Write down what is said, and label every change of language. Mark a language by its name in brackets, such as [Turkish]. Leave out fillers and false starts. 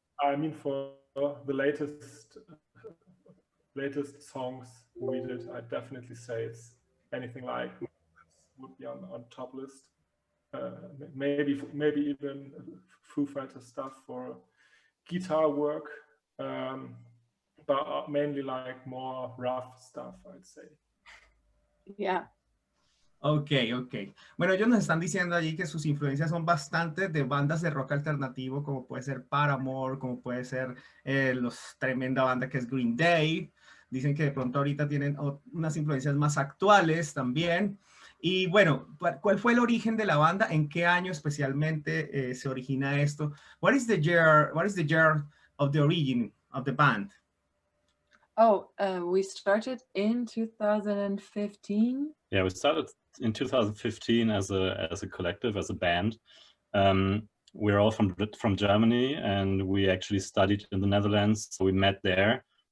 [English] I mean, for the latest songs we did, I definitely say it's anything like would be on top list. Maybe even Foo Fighters stuff for guitar work, but mainly like more rough stuff, I'd say. Yeah. Ok. [Spanish] Bueno, ellos nos están diciendo allí que sus influencias son bastantes de bandas de rock alternativo, como puede ser Paramore, como puede ser los tremenda banda que es Green Day. Dicen que de pronto ahorita tienen unas influencias más actuales también. Y bueno, ¿cuál fue el origen de la banda? ¿En qué año especialmente se origina esto? [English] What is the year of the origin of the band? Oh, we started in 2015. Yeah, we started in 2015 as a collective, as a band. We're all from Germany, and we actually studied in the Netherlands, so we met there.